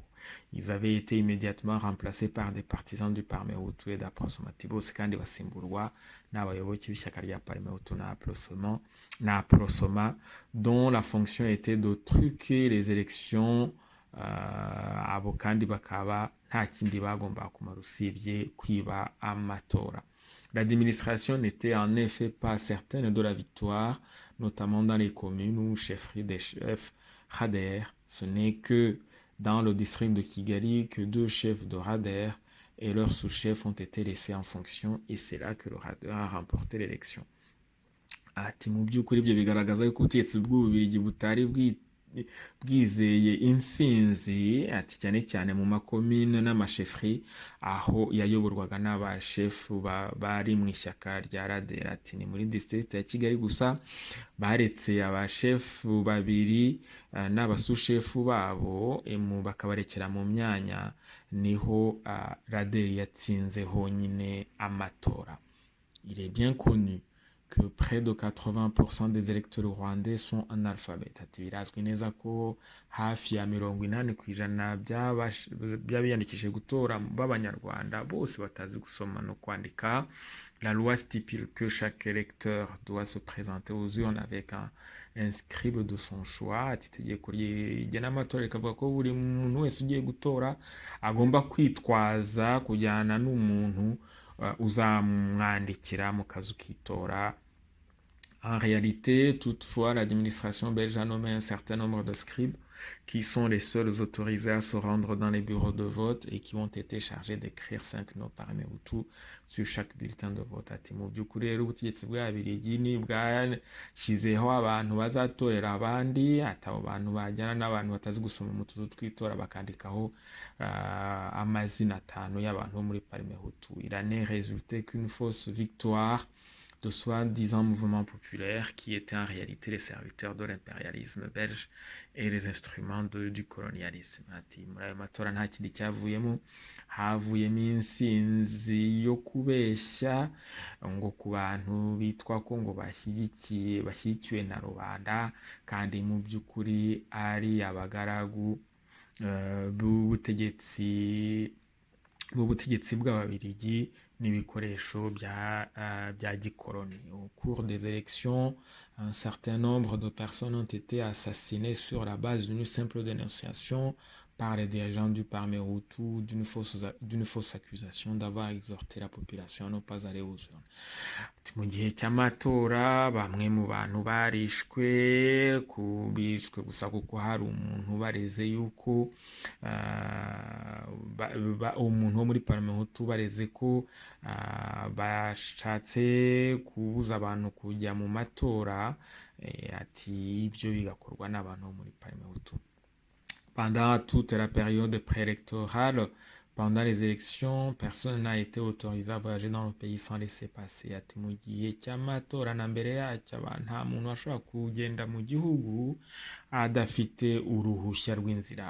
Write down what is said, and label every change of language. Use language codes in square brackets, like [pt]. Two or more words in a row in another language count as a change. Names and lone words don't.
[fr] Ils avaient été immédiatement remplacés par des partisans du Parmehutu et d'Aprosoma. [rw] Bose kandi basimburwa n'abayoboke b'ishyaka rya Parmehutu na Aprosoma, [fr] dont la fonction était de truquer les élections. [rw] Abo kandi bakaba nta kindi bagomba kumara usibye kwiba amatora. [fr] L'administration n'était en effet pas certaine de la victoire, notamment dans les communes où chefferie des chefs Rader. Ce n'est que dans le district de Kigali que 2 chefs de Rader et leurs sous-chefs ont été laissés en fonction, et c'est là que le Rader a remporté l'élection. [rw] Ati mu by'ukuri ibyo bigaragaza ko ubutegetsi bw'Ububiligi butari bwizeye insinzi, ati cyane cyane mu makomine n'amashefri aho yayoborwaga n'abashefu bari mu ishyaka rya Rader. Ati ni muri district ya Kigali gusa baretse abashefu babiri n'abasous-shefu babo bakabarekera mu myanya, niho Rader yatsinze honyine amatora. [fr] Il est bien connu que près de 80% des électeurs rwandais sont analphabètes. [rw] Ati birazwi neza ko hafi ya 80% by'abiyandikishije gutora b'Abanyarwanda bose batazi gusoma no kwandika. [fr] La loi stipule que chaque électeur doit se présenter aux urnes avec un scribe de son choix. [rw] Ati itegeko rigena amatora rikavuga ko buri muntu wese ugiye gutora agomba kwitwaza kujyana n'umuntu uzamwandikira mu kazu k'itora. [fr] En réalité, toutefois, l'administration belge a nommé un certain nombre de scribes qui sont les seuls autorisés à se rendre dans les bureaux de vote et qui ont été chargés d'écrire 5 noms Parmehutu sur chaque bulletin de vote. [rw] Ati mu by'ukuri rero ubutegetsi bw'Ababiligi ni bwashyizeho abantu bazatorera abandi, ati abo bantu bajyana n'abantu batazi gusoma mu tuzu tw'itora bakandikaho amazina 5 y'abantu bo muri Parmehutu. [fr] Il en est résulté qu'une fausse victoire de soi-disant mouvement populaire qui étaient en réalité les serviteurs de l'impérialisme belge et les instruments du colonialisme. [rw] Ati muri ayo matora nta kindi cyavuyemo, havuyemo insinzi yo kubeshya ngo ku bantu bitwa ko ngo bashyigikiwe na rubanda, kandi mu by'ukuri ari abagaragu b'ubutegetsi bw'Ababiligi n'ibikoresho bya gikoloni. [fr] Au cours des élections, un certain nombre de personnes ont été assassinées sur la base d'une simple dénonciation par les dirigeants du Parmehutu d'une fausse accusation d'avoir exhorté la population à ne pas aller aux urnes. [rw] Mu gihe cy'amatora bamwe mu bantu bishwe gusa kuko hari umuntu bareze yuko umuntu wo muri Parmehutu bareze ko bashatse kubuza abantu kujya mu matora, ati ibyo bigakorwa n'abantu bo muri Parmehutu. [fr] Pendant toute la période préélectorale, pendant les élections, personne n'a été autorisé à voyager dans le pays sans laisser passer. [rw] Ati mu gihe cy'amatora na mbere yacyo nta muntu washobora kugenda mu gihugu adafite uruhushya rw'inzira.